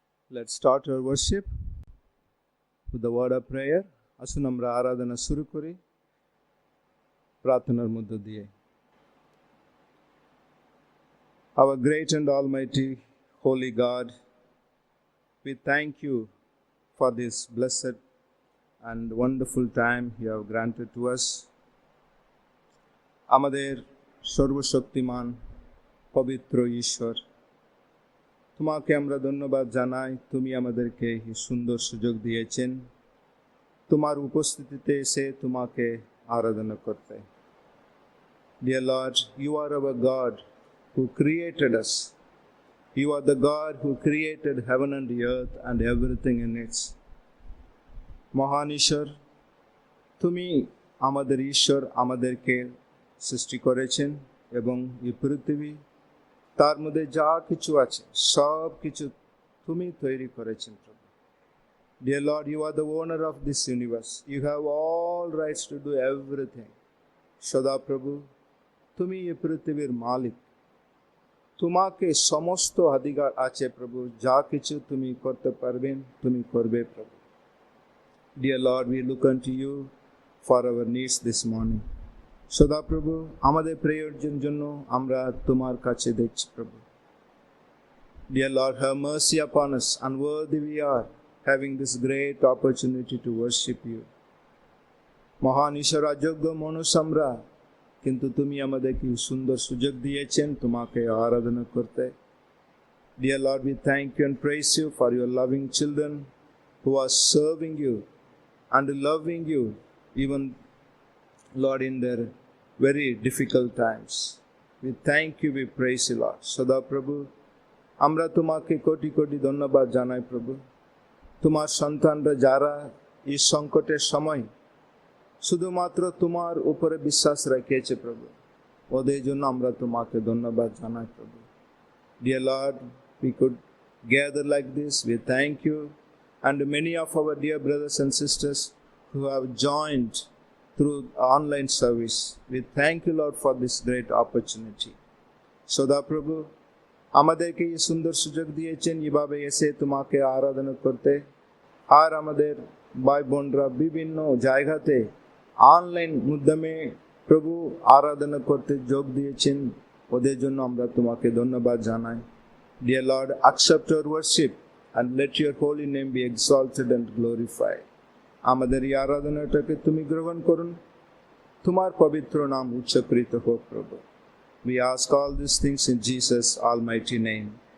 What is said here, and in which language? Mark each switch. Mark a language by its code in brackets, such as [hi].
[en] Let's start our worship with the word of prayer. [bn] আসুন আমরা আরাধনা শুরু করি প্রার্থনার মধ্য দিয়ে। [en] Our great and almighty holy God, we thank you for this blessed and wonderful time you have granted to us. [bn] আমাদের সর্বশক্তিমান পবিত্র ঈশ্বর, তোমাকে আমরা ধন্যবাদ জানাই। তুমি আমাদেরকে এই সুন্দর সুযোগ দিয়েছেন তোমার উপস্থিতিতে এসে তোমাকে আরাধনা করতে। [en] Dear Lord, you are our God who created us. You are the God who created heaven and the earth and everything in it. [bn] মহান ঈশ্বর, তুমি আমাদের ঈশ্বর, আমাদেরকে সৃষ্টি করেছেন এবং এই পৃথিবী তার মধ্যে যা কিছু আছে সব কিছু তুমি তৈরি করেছেন প্রভু। [en] Dear Lord, you are the owner of this universe. You have all rights to do everything. [bn] সদা প্রভু, তুমি এই পৃথিবীর মালিক, তোমাকে সমস্ত অধিকার আছে প্রভু। যা কিছু তুমি করতে পারবেন তুমি করবে প্রভু। [en] Dear Lord, we look unto you for our needs this morning. [bn] সদা প্রভু, আমাদের প্রয়োজনের জন্য আমরা তোমার কাছে দেখছি প্রভু। [en] Dear Lord, have mercy upon us. Unworthy we are, having this great opportunity to worship you. [bn] মহান ঈশ্বর, অযোগ্য মানুষ আমরা, কিন্তু তুমি আমাদেরকে সুন্দর সুযোগ দিয়েছেন তোমাকে আরাধনা করতে। [en] Dear Lord, we thank you and praise you for your loving children who are serving you and loving you, even Lord, in their very difficult times. We thank you, we praise you, Lord. [bn] সদা প্রভু, আমরা তোমাকে কোটি কোটি ধন্যবাদ জানাই প্রভু। তোমার সন্তানরা যারা এই সংকটের সময় শুধুমাত্র তোমার উপরে বিশ্বাস রেখেছে প্রভু, ওদের জন্য আমরা তোমাকে ধন্যবাদ জানাই প্রভু। [en] Dear Lord, we could gather like this. We thank you, and many of our dear brothers and sisters who have joined through online service. We thank you, Lord, for this great opportunity. [bn] সদা প্রভু, আমাদেরকে এই সুন্দর সুযোগ দিয়েছেন এভাবে এসে তোমাকে আরাধনা করতে। আর আমাদের ভাই বোনরা বিভিন্ন জায়গাতে অনলাইন মাধ্যমে প্রভু আরাধনা করতে যোগ দিয়েছেন, ওদের জন্য আমরা তোমাকে ধন্যবাদ জানাই। [en] Dear Lord, accept our worship and let your holy name be exalted and glorified. [bn] আমাদের এই আরাধনাটাকে তুমি গ্রহণ করুন, তোমার পবিত্র নাম উচ্চকৃত হোক প্রভু। [en] We ask all these things in Jesus' almighty name.